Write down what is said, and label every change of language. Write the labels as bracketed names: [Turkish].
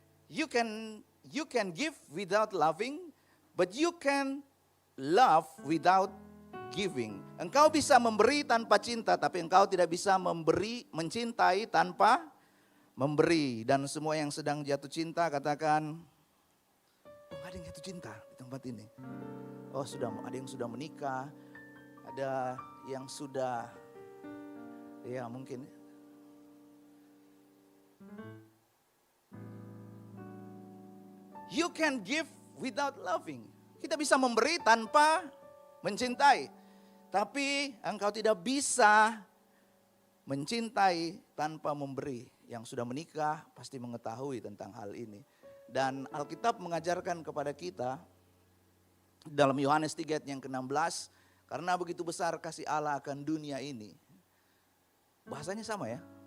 [English] You can give without loving, but you can love without giving. [Indonesian] Engkau bisa memberi tanpa cinta, tapi engkau tidak bisa mencintai tanpa memberi. Dan semua yang sedang jatuh cinta katakan, oh ada yang jatuh cinta di tempat ini. Oh ada yang sudah menikah, ada yang sudah, ya mungkin. [English] You can give without loving. [Indonesian] Kita bisa memberi tanpa mencintai. Tapi engkau tidak bisa mencintai tanpa memberi. Yang sudah menikah pasti mengetahui tentang hal ini. Dan Alkitab mengajarkan kepada kita dalam Yohanes 3 ayat yang ke-16, karena begitu besar kasih Allah akan dunia ini. Bahasanya sama ya.